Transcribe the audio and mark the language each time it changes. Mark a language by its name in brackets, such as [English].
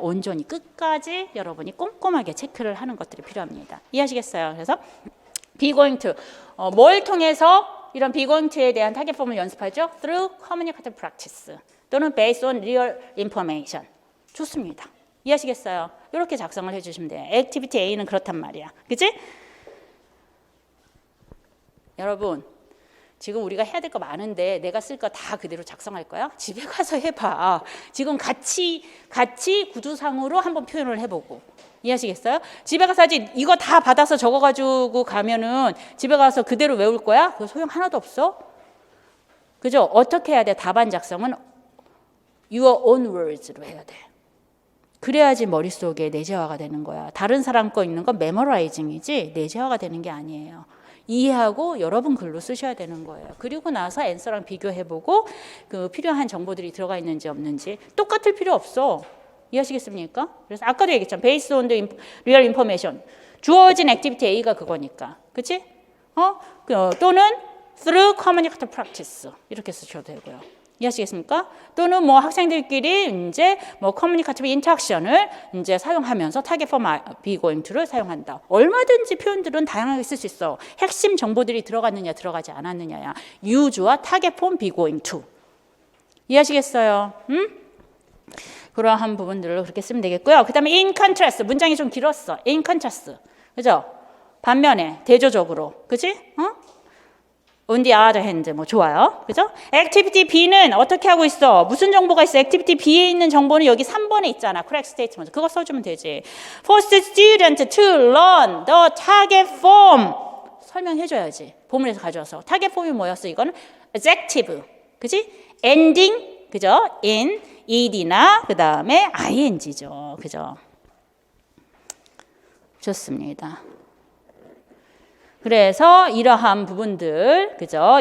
[Korean] 온전히 끝까지 여러분이 꼼꼼하게 체크를 하는 것들이 필요합니다. 이해하시겠어요? 그래서 be going to 뭘 통해서 이런 be going to에 대한 타겟 폼을 연습하죠? [English] through communicative practice [Korean] 또는 [English] based on real information. [Korean] 좋습니다. 이해하시겠어요? 이렇게 작성을 해주시면 돼요. 액티비티 A는 그렇단 말이야. 그치? 여러분 지금 우리가 해야 될 거 많은데 내가 쓸 거 다 그대로 작성할 거야? 집에 가서 해봐. 지금 같이 구두상으로 한번 표현을 해보고. 이해하시겠어요? 집에 가서 하지 이거 다 받아서 적어가지고 가면은 집에 가서 그대로 외울 거야? 그거 소용 하나도 없어. 그죠? 어떻게 해야 돼? 답안 작성은 [English] your own words [Korean] 로 해야 돼. 그래야지 머릿속에 내재화가 되는 거야. 다른 사람 거 있는 건 메모라이징이지 내재화가 되는 게 아니에요. 이해하고 여러분 글로 쓰셔야 되는 거예요. 그리고 나서 앤서랑 비교해보고 그 필요한 정보들이 들어가 있는지 없는지 똑같을 필요 없어. 이해하시겠습니까? 그래서 아까도 얘기했잖아. [English] Based on the real information. [Korean] 주어진 액티비티 A가 그거니까. 그치? 또는 [English] through communicative practice. [Korean] 이렇게 쓰셔도 되고요. 이해하시겠습니까? 또는 뭐 학생들끼리 이제 뭐 [English] communicative interaction [Korean] 을 이제 사용하면서 [English] target form be going to [Korean] 를 사용한다. 얼마든지 표현들은 다양하게 쓸 수 있어. 핵심 정보들이 들어갔느냐 들어가지 않았느냐야. [English] use와 target form be going to. [Korean] 이해하시겠어요? 그러한 부분들을 그렇게 쓰면 되겠고요. 그 다음에 [English] in contrast. [Korean] 문장이 좀 길었어. [English] in contrast. [Korean] 그죠? 반면에 대조적으로. 그치? [English] On the other hand, [Korean] 뭐 좋아요. 그죠? Activity B는 어떻게 하고 있어? 무슨 정보가 있어? Activity B에 있는 정보는 여기 3번에 있잖아. [English] Correct statement. [Korean] 그거 써주면 되지. [English] Force student to learn the target form. [Korean] 설명해줘야지. 보문에서 가져와서. target form이 뭐였어? 이거는 adjective. 그지? ending. 그죠? in, ed나 그 다음에 ing죠. 그죠? 좋습니다. 그래서 이러한 부분들, 그죠?